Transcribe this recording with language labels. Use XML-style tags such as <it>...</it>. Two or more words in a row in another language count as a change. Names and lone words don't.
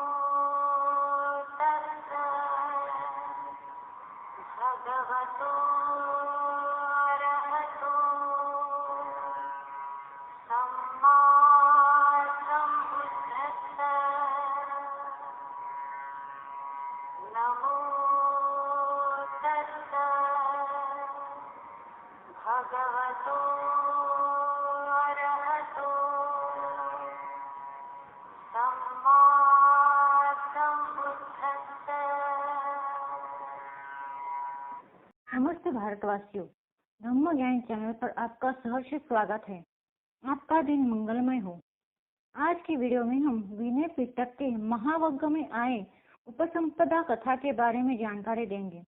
<pi>तस्सा भगवतो अरहतो सम्मा सम्बुद्धस्सा नमो तस्सा भगवतो अरहतो सम्मा सम्बुद्धस्सा।</pi> <hi>नमस्ते भारतवासियों, धम्म ज्ञान चैनल पर आपका सहर्ष स्वागत है। आपका दिन मंगलमय हो। आज की वीडियो में हम विनय पिटक के महावग्ग में आए उपसंपदा कथा के बारे में जानकारी देंगे।</hi>